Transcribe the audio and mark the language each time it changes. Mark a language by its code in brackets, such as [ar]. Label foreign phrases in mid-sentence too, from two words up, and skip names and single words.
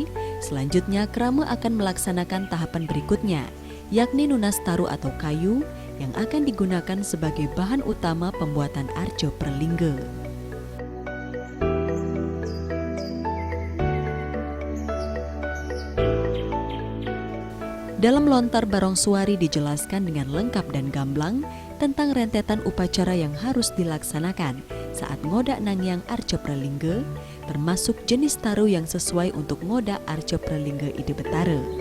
[id] selanjutnya Krama akan melaksanakan tahapan berikutnya, yakni [ban] nunas taru [id] atau kayu yang akan digunakan sebagai bahan utama pembuatan Arca Pralingga. Dalam lontar Barongsuari dijelaskan dengan lengkap dan gamblang tentang rentetan upacara yang harus dilaksanakan saat [ban] ngodak nangyang [id] Arca Pralingga, termasuk jenis taru yang sesuai untuk ngodak Arca Pralingga Ida Betara.